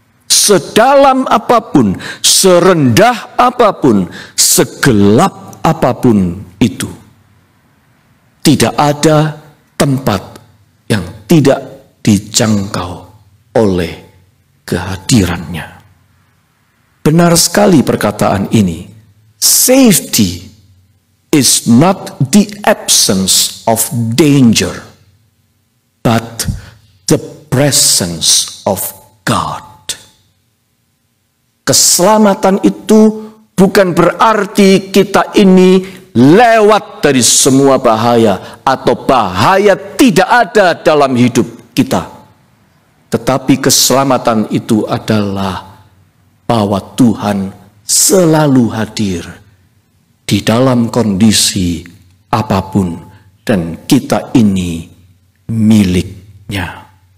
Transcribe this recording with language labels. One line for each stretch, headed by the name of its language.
Indonesian: Sedalam apapun, serendah apapun, segelap apapun itu, tidak ada tempat yang tidak dijangkau oleh kehadirannya. Benar sekali perkataan ini.
English: Safety is not the absence of danger, but the presence of God.
Indonesian: Keselamatan itu bukan berarti kita ini lewat dari semua bahaya atau bahaya tidak ada dalam hidup kita. Tetapi keselamatan itu adalah bahwa Tuhan selalu hadir di dalam kondisi apapun dan kita ini miliknya.